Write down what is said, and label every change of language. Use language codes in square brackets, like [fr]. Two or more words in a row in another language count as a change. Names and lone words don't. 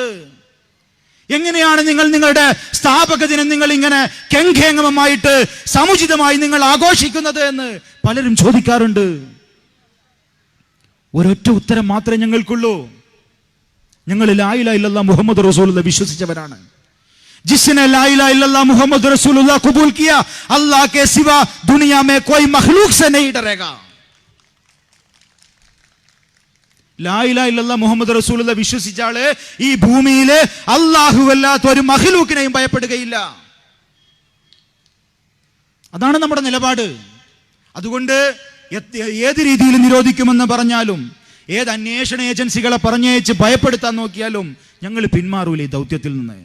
[ml] എങ്ങനെയാണ് നിങ്ങൾ നിങ്ങളുടെ സ്ഥാപക ദിനം നിങ്ങൾ ഇങ്ങനെ കെങ്കേമമായിട്ട് സമുചിതമായി നിങ്ങൾ ആഘോഷിക്കുന്നത് എന്ന് പലരും ചോദിക്കാറുണ്ട്. ഒരൊറ്റ ഉത്തരം മാത്രമേ ഞങ്ങൾക്കുള്ളൂ. ഞങ്ങൾ [ar] لا إله إلا الله محمد رسول الله [ml] വിശ്വസിച്ചവരാണ്. [hi] जिसने [ar] لا إله إلا الله محمد رسول الله [hi] कबूल किया, अल्लाह के सिवा दुनिया में कोई मखलूक से नहीं डरेगा. [ar] لا إله إلا الله محمد رسول الله [ml] വിശ്വസിച്ച ആള് ഈ ഭൂമിയിലെ അല്ലാഹു അല്ലാത്ത ഒരു മഖ്ലൂക്കിനെയും ഭയപ്പെടുകയില്ല. അതാണ് നമ്മുടെ നിലപാട്. അതുകൊണ്ട് ഏത് രീതിയിൽ നിരോധിക്കുമെന്ന് പറഞ്ഞാലും, ഏത് അന്വേഷണ ഏജൻസികളെ പറഞ്ഞയച്ച് ഭയപ്പെടുത്താൻ നോക്കിയാലും ഞങ്ങൾ പിന്മാറൂല ഈ ദൗത്യത്തിൽ നിന്ന്.